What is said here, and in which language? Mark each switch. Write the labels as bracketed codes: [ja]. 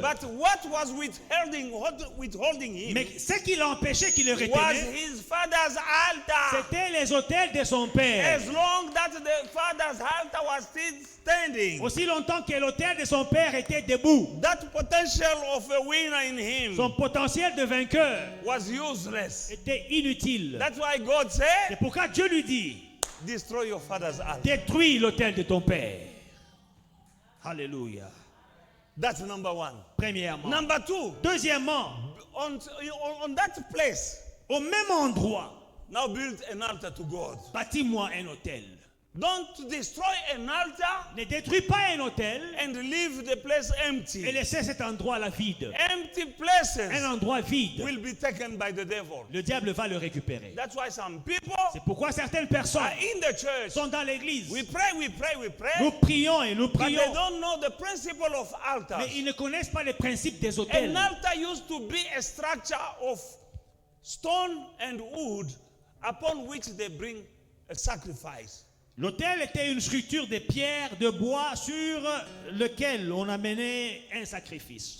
[en] But what was withholding him [fr] Mais ce qui l'empêchait, qui le [en] was [fr] retenait, [en] his father's altar. [fr] c'était les autels de son père. [en] As long that the father's altar was still standing, [fr] Aussi longtemps que l'autel de son père était debout, [en] that potential of a winner in him [fr] son potentiel de vainqueur [en] was useless. [fr] était inutile. [en] That's why God [fr] C'est [en] said, [fr] pourquoi Dieu lui dit, [en] destroy your father's altar. [fr] détruis l'autel de ton père. Alléluia. [en] That's number one. [fr] Premièrement. [en] Number two, [fr] Deuxièmement, [en] on that place, [fr] au même endroit, [en] now build an altar to God. [fr] bâtis-moi un autel. [en] Don't destroy an altar [fr] Ne détruis pas un autel [en] and leave the place [fr] et [en] empty. [fr] laissez cet endroit-là vide. [en] Empty places [fr] Un endroit vide, [en] will be taken by the devil. [fr] le diable va le récupérer. [en] That's why some people [fr] C'est pourquoi certaines personnes [en] are in the church. [fr] sont dans l'église. [en] We pray, [fr] Nous prions et nous [en] but they [fr] prions, [en] don't know the principle of altars. [fr] mais ils ne connaissent pas les principes des autels. [en] An altar used to be a structure of stone and wood upon which they bring a sacrifice. [fr] L'autel était une structure de pierre, de bois sur lequel on amenait un sacrifice.